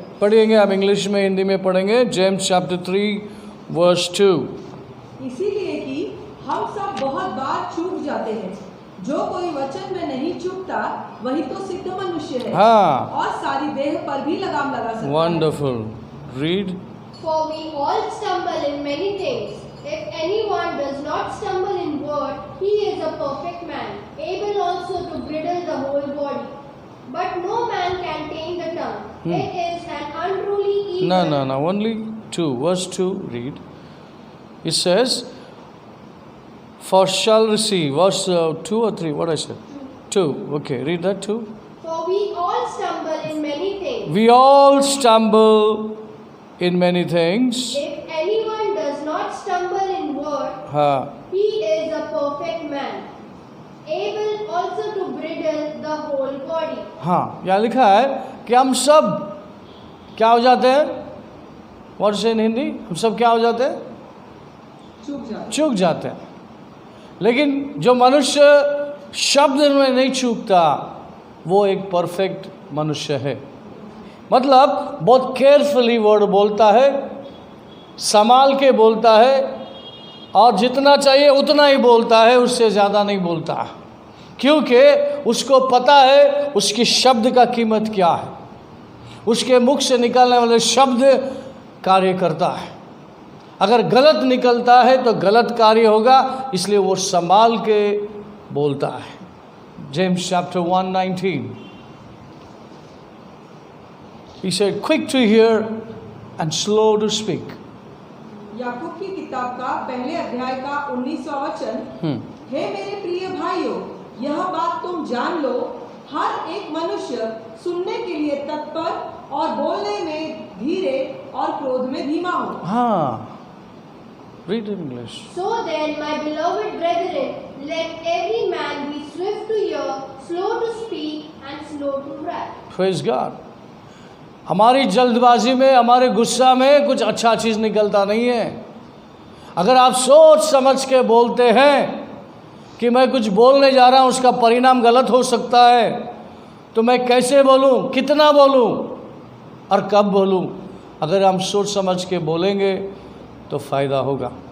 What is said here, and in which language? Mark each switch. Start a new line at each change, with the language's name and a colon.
Hindi: पढ़ेंगे आप इंग्लिश में, हिंदी में पढ़ेंगे.
English: James chapter 3:2.
Hindi: इसीलिए कि हम सब बहुत बार चूक जाते हैं. जो कोई वचन में नहीं चूकता वही तो सिद्ध मनुष्य है, हाँ, और सारी देह पर भी लगाम लगा सकता है.
English: Wonderful. Read. For we all stumble in many things. If anyone does not stumble in word, he is a perfect man, able also to bridle the whole body. But no man can tame the tongue. It is an unruly evil. No. Only 2. Verse 2. Read. It says, "For shall receive." Verse 2 or 3? What I said? 2. Okay. Read that too. For we all stumble in many things. We all stumble in many things. If anyone does not stumble in word,
Hindi: हाँ.
English: he is a perfect man, able also to bridle the whole body.
Hindi: हाँ, यहाँ लिखा है कि हम सब क्या हो जाते हैं?
English: What is in
Hindi: Hindi? हम सब क्या हो जाते हैं? चूक जाते हैं. लेकिन जो मनुष्य शब्द में नहीं चूकता वो एक परफेक्ट मनुष्य है. मतलब बहुत केयरफुली वर्ड बोलता है, संभाल के बोलता है, और जितना चाहिए उतना ही बोलता है, उससे ज़्यादा नहीं बोलता. क्योंकि उसको पता है उसके शब्द का कीमत क्या है, उसके मुख से निकलने वाले शब्द कार्य करता है। अगर गलत निकलता है तो गलत कार्य होगा, इसलिए वो संभाल के बोलता है।
English: James chapter 1:19 He said, quick to hear and slow to speak.
Hindi: याकूब की किताब का पहले अध्याय का 19वां वचन, हे मेरे प्रिय भाइयों, यह बात तुम जान लो, हर एक मनुष्य सुनने के लिए तत्पर और बोलने में धीरे और क्रोध में धीमा हो। हाँ,
English: read in English. So then, my beloved brethren, let every man be swift to hear, slow to speak, and slow to wrath. Praise God.
Hindi: हमारी जल्दबाजी में, हमारे गुस्सा में कुछ अच्छा चीज़ निकलता नहीं है। अगर आप सोच समझ के बोलते हैं कि मैं कुछ बोलने जा रहा हूँ, उसका परिणाम गलत हो सकता है, तो मैं कैसे बोलूँ, कितना बोलूँ और कब बोलूँ, अगर हम सोच समझ के बोलेंगे तो फ़ायदा होगा।